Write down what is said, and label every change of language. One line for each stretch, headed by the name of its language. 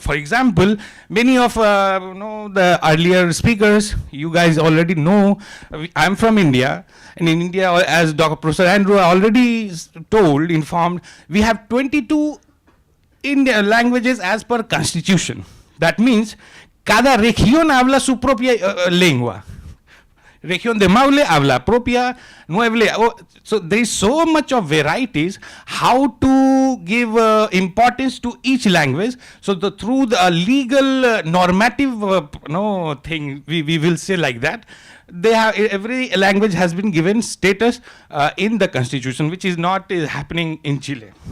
English: For example, many of the earlier speakers, you guys already know, I'm from India, and in India, as Dr. Professor Andrew already informed, we have 22 Indian languages as per constitution. That means
Spanish: cada región habla su propia lengua. Región de Maule habla propia, Nueble.
English: So there is so much of varieties how to give importance to each language. So through the legal normative thing, we will say like that. They have every language has been given status in the constitution, which is not happening in Chile.